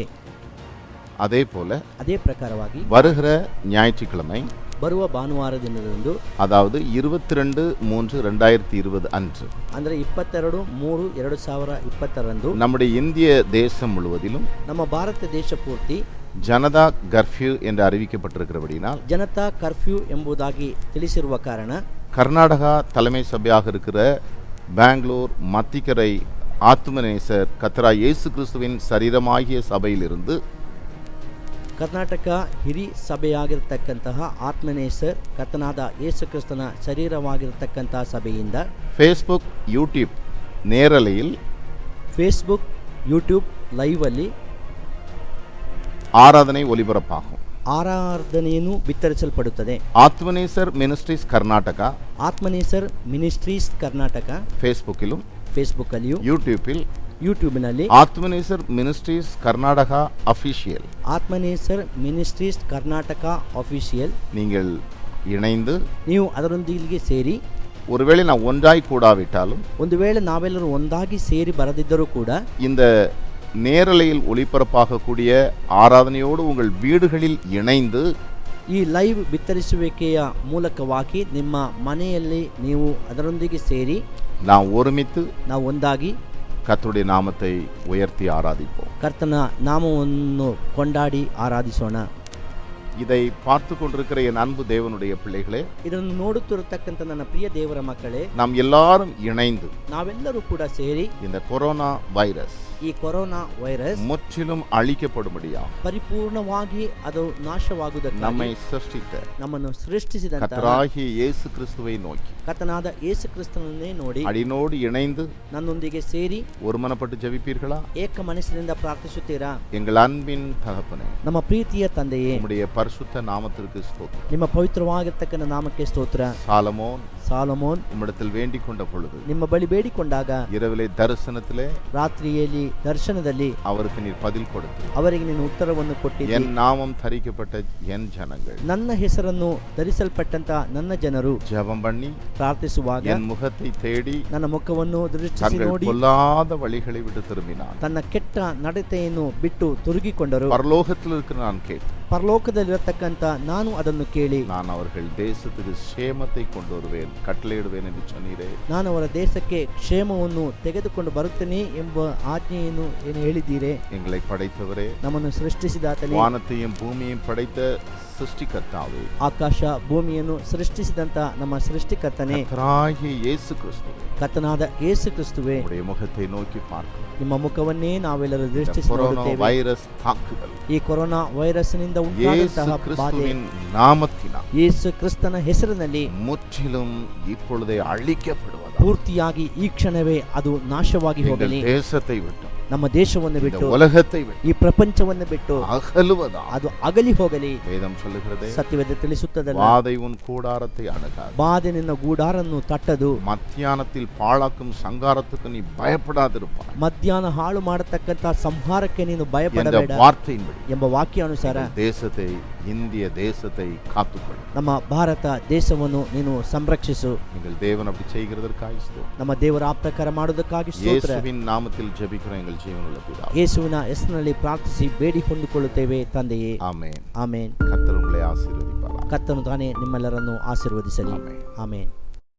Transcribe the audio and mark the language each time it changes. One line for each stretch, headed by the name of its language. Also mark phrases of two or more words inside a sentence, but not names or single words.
Tamil: அதே போல
Kannada: ಅದೇ ಪ್ರಕಾರವಾಗಿ
Tamil: வருகிற ஞாயிற்றுக்கிழமை,
Kannada: ಬರುವ ಭಾನುವಾರ ದಿನದಂದು,
Tamil: அதாவது 22/3/2020 அன்று,
Kannada: ಅಂದರೆ 22/3/2020
Tamil: நம்முடைய இந்திய தேசம் முழுவதிலும்
Kannada: ನಮ್ಮ ಭಾರತ ದೇಶ ಪೂರ್ತಿ
Tamil: ஜனதா கர்ஃப்யூ என்று அறிவிக்கப்பட்டிருக்கிறபடினால்,
Kannada: ಜನತಾ ಕರ್ಫ್ಯೂ ಎಂಬುದಾಗಿ ತಿಳಿಸಿರುವ ಕಾರಣ
Tamil: கர்நாடகா தலைமை சபையாக இருக்கிற பெங்களூர் மத்திக்கரை ஆத்மநேசர் கர்த்தராகிய இயேசு கிறிஸ்துவின் சரீரமாகிய சபையிலிருந்து,
Kannada: ಕರ್ನಾಟಕ ಹಿರಿ ಸಭೆಯಾಗಿರ್ತಕ್ಕಂತಹ ಆತ್ಮನೇಸರ್ ಕರ್ತನಾದ ಯೇಸು ಕ್ರಿಸ್ತನ ಶರೀರವಾಗಿರ್ತಕ್ಕಂತಹ ಸಭೆಯಿಂದ,
Tamil: ಫೇಸ್ಬುಕ್, ಯೂಟ್ಯೂಬ್ நேரலையில்,
Kannada: ಫೇಸ್ಬುಕ್, ಯೂಟ್ಯೂಬ್ ಲೈವ್ ಅಲ್ಲಿ
Tamil: ஆராதனை ஒலிபரப்பாகும்.
Kannada: ಆರಾಧನೆಯನ್ನು ಬಿತ್ತರಿಸಲ್ಪಡುತ್ತದೆ.
Tamil: ஆத்மநேசர் மினிஸ்ட்ரீஸ் கர்நாடகா,
Kannada: ಆತ್ಮನೇಸರ್ ಮಿನಿಸ್ಟ್ರೀಸ್ ಕರ್ನಾಟಕ
Tamil: ಫೇಸ್ಬುಕ್ಕಿலும்,
Kannada: ಫೇಸ್ಬುಕ್ ಅಲ್ಲಿಯೂ,
Tamil: யூடியூப்பில்
Kannada: ಯೂಟ್ಯೂಬ್ನಲ್ಲಿ ಆತ್ಮನೇಸರ್ ಮಿನಿಸ್ಟ್ರೀಸ್ ಕರ್ನಾಟಕ ಅಫಿಷಿಯಲ್ ಆತ್ಮನೇಸರ್ ಮಿನಿಸ್ಟ್ರೀಸ್ ಕರ್ನಾಟಕ ಅಫಿಷಿಯಲ್
Tamil: நீங்கள் இணைந்து
Kannada: ನೀವು ಅದರೊಂದಿಗೆ ಸೇರಿ,
Tamil: ஒருவேளை நான் ஒன்றாய் கூடாவிட்டாலும்
Kannada: ಒಂದು ವೇಳೆ ನಾವೆಲ್ಲರೂ ಒಂದಾಗಿ ಸೇರಿ ಬರದಿದ್ದರೂ ಕೂಡ
Tamil: இந்த நேரலையில் ஒளிபரப்பாகக்கூடிய ஆராதனையோடு உங்கள் வீடுகளில் இணைந்து
Kannada: ಈ ಲೈವ್ ಬಿತ್ತರಿಸುವಿಕೆಯ ಮೂಲಕವಾಗಿ ನಿಮ್ಮ ಮನೆಯಲ್ಲಿ ನೀವು ಅದರೊಂದಿಗೆ ಸೇರಿ
Tamil: நாம் ஒருமித்து
Kannada: ನಾವು ಒಂದಾಗಿ
Tamil: கர்த்தருடைய நாமத்தை உயர்த்தி ஆராதிப்போம்.
Kannada: ಕರ್ತನ ನಾಮವನ್ನು ಕೊಂಡಾಡಿ ಆರಾಧಿಸೋಣ.
Tamil: இதை பார்த்து கொண்டிருக்கிற என் அன்பு தேவனுடைய பிள்ளைகளே,
Kannada: ಇದನ್ನು ನೋಡುತ್ತಿರತಕ್ಕಂಥ ನನ್ನ ಪ್ರಿಯ ದೇವರ ಮಕ್ಕಳೇ,
Tamil: நாம் எல்லாரும் இணைந்து
Kannada: ನಾವೆಲ್ಲರೂ ಕೂಡ ಸೇರಿ
Tamil: இந்த கொரோனா வைரஸ்
Kannada: ಈ ಕೊರೋನಾ ವೈರಸ್
Tamil: முற்றிலும் அழிக்கப்படும்படியாக
Kannada: ಪರಿಪೂರ್ಣವಾಗಿ ಅದು ನಾಶವಾಗುವುದಕ್ಕೆ
Tamil: நம்மை சிருஷ்டித்த
Kannada: ನಮ್ಮನ್ನು ಸೃಷ್ಟಿಸಿದಂತ
Tamil: கர்த்தராகிய இயேசு கிறிஸ்துவை நோக்கி
Kannada: ಕರ್ತನಾದ ಯೇಸು ಕ್ರಿಸ್ತನನ್ನೇ ನೋಡಿ
Tamil: அடினோடு இணைந்து
Kannada: ನನ್ನೊಂದಿಗೆ ಸೇರಿ
Tamil: ஒருமனப்பட்டு ஜெபிப்பீர்களா?
Kannada: ಏಕ ಮನಸ್ಸಿನಿಂದ ಪ್ರಾರ್ಥಿಸುತ್ತೀರಾ?
Tamil: எங்கள் அன்பின் தகப்பனே,
Kannada: ನಮ್ಮ ಪ್ರೀತಿಯ ತಂದೆಯೇ,
Tamil: உம்முடைய பரிசுத்த நாமத்திற்கு ஸ்தோத்திரம்.
Kannada: ನಿಮ್ಮ ಪವಿತ್ರವಾಗಿರ್ತಕ್ಕಂಥ ನಾಮಕ್ಕೆ ಸ್ತೋತ್ರ. ಸಾಲಮೋನ್
Tamil: உம்மிடத்தில் வேண்டிக் கொண்ட பொழுது,
Kannada: ನಿಮ್ಮ ಬಳಿ ಬೇಡಿಕೊಂಡಾಗ
Tamil: இரவிலே தரிசனத்திலே
Kannada: ರಾತ್ರಿಯಲ್ಲಿ ದರ್ಶನದಲ್ಲಿ
Tamil: அவருக்கு நீர் பதில் கொடுத்து,
Kannada: ಅವರಿಗೆ ನೀನು ಉತ್ತರವನ್ನು ಕೊಟ್ಟಿದ್ದೀ.
Tamil: என் நாமம் தரிக்கப்பட்ட என் ஜனங்கள்,
Kannada: ನನ್ನ ಹೆಸರನ್ನು ಧರಿಸಲ್ಪಟ್ಟಂತ ನನ್ನ ಜನರು
Tamil: ஜெபம் பண்ணி
Kannada: ಪ್ರಾರ್ಥಿಸುವಾಗ
Tamil: என் முகத்தை தேடி
Kannada: ನನ್ನ ಮುಖವನ್ನು ದೃಷ್ಟಿಸಿ
Tamil: தங்கள்
Kannada: ನೋಡಿ
Tamil: பொல்லாத வழிகளை விட்டு திரும்பினார்.
Kannada: ತನ್ನ ಕೆಟ್ಟ ನಡತೆಯನ್ನು ಬಿಟ್ಟು ತಿರುಗಿಕೊಂಡರು.
Tamil: பரலோகத்தில் இருக்கிற நான் கேட்டு,
Kannada: ಪರಲೋಕದಲ್ಲಿರತಕ್ಕಂತ ನಾನು ಅದನ್ನು ಕೇಳಿ,
Tamil: நான் அவர்கள் தேசத்துக்கு சேமத்தை கொண்டு வருவேன், கட்டளையிடுவேன் என்று சொன்னீரே.
Kannada: ನಾನು ಅವರ ದೇಶಕ್ಕೆ ಕ್ಷೇಮವನ್ನು ತೆಗೆದುಕೊಂಡು ಬರುತ್ತೇನೆ ಎಂಬ ಆಜ್ಞೆಯನ್ನು ಏನು ಹೇಳಿದ್ದೀರೆ.
Tamil: எங்களை படைத்தவரே,
Kannada: ನಮ್ಮನ್ನು ಸೃಷ್ಟಿಸಿದಾತನೇ,
Tamil: வானத்தையும் பூமியையும் படைத்த சிருஷ்டிகர்த்தாவே,
Kannada: ಆಕಾಶ ಭೂಮಿಯನ್ನು ಸೃಷ್ಟಿಸಿದಂತ ನಮ್ಮ ಸೃಷ್ಟಿಕರ್ತನೇ,
Tamil: கர்த்தராகிய இயேசு கிறிஸ்துவே,
Kannada: ಕರ್ತನಾದ ಯೇಸು ಕ್ರಿಸ್ತುವೇ,
Tamil: உம்முடைய முகத்தை நோக்கி பார்க்கிறோம்.
Kannada: ನಿಮ್ಮ ಮುಖವನ್ನೇ ನಾವೆಲ್ಲರೂ ದೃಷ್ಟಿಸಿ
Tamil: கொரோனா
Kannada: ನೋಡುತ್ತೇವೆ.
Tamil: வைரஸ் தாக்குதல்
Kannada: ಈ ಕೊರೋನಾ ವೈರಸ್ನಿಂದ
Tamil: இயேசு
Kannada: ಉಂಟಾದಂತಹ ಬಾಧೆ
Tamil: கிறிஸ்துவின் நாமத்தினால்
Kannada: ಯೇಸು ಕ್ರಿಸ್ತನ ಹೆಸರಿನಲ್ಲಿ
Tamil: முற்றிலும் இப்பொழுதே அழிக்கப்படுவதாக
Kannada: ಪೂರ್ತಿಯಾಗಿ ಈ ಕ್ಷಣವೇ ಅದು ನಾಶವಾಗಿ
Tamil: எங்கள்
Kannada: ಹೋಗಲಿ.
Tamil: தேசத்தை விட்டு,
Kannada: ನಮ್ಮ ದೇಶವನ್ನು
Tamil: இந்த
Kannada: ಬಿಟ್ಟು,
Tamil: உலகத்தை விட்டு
Kannada: ಈ ಪ್ರಪಂಚವನ್ನು ಬಿಟ್ಟು
Tamil: அகலுவதாக
Kannada: ಅದು ಅಗಲಿ ಹೋಗಲಿ.
Tamil: வேதம் சொல்லுகிறதே,
Kannada: ಸತ್ಯವೇದ ತಿಳಿಸುತ್ತದಲ್ಲ,
Tamil: வாதை உன் கூடாரத்தை அணுகாது,
Kannada: ಬಾಧೆ ನಿನ್ನ ಗೂಡಾರನ್ನು ತಟ್ಟದು,
Tamil: மத்தியானத்தில் பாழாக்கும் சங்காரத்துக்கு நீ பயப்படாதிருப்பாய்
Kannada: ಮಧ್ಯಾಹ್ನ ಹಾಳು ಮಾಡತಕ್ಕಂತ ಸಂಹಾರಕ್ಕೆ ನೀನು
Tamil: என்ற
Kannada: ಭಯಪಡಬೇಡ
Tamil: வார்த்தையின்படி
Kannada: ಎಂಬ ವಾಕ್ಯಾನುಸಾರ
Tamil: எங்கள் தேசத்தை, இந்திய தேசத்தை காத்துக்கொள்.
Kannada: ನಮ್ಮ ಭಾರತ ದೇಶವನ್ನು ನೀನು ಸಂರಕ್ಷಿಸು.
Tamil: எங்கள் தேவன் அப்படி செய்கிறதற்காக ஸ்தோத்திரம்.
Kannada: ನಮ್ಮ ದೇವರ ಆ ಪ್ರಕಾರ ಮಾಡುವುದಕ್ಕಾಗಿ ಸ್ತೋತ್ರ.
Tamil: இயேசுவின் நாமத்தில் ஜெபிக்கிறோம் எங்கள் ஜீவனுள்ள பிதாவே.
Kannada: ಯೇಸುವಿನ ಹೆಸರಿನಲ್ಲಿ ಪ್ರಾರ್ಥಿಸಿ ಬೇಡಿ ಹೊಂದಿಕೊಳ್ಳುತ್ತೇವೆ ತಂದೆಯೇ.
Tamil: ஆமென்.
Kannada: ಆಮೇನ್.
Tamil: கர்த்தர் உங்களை ஆசீர்வதிப்பாராக.
Kannada: ಕರ್ತನು ತಾನೇ ನಿಮ್ಮೆಲ್ಲರನ್ನು ಆಶೀರ್ವದಿಸಲಿ. ಆಮೆನ್. ಆಮೇನ್.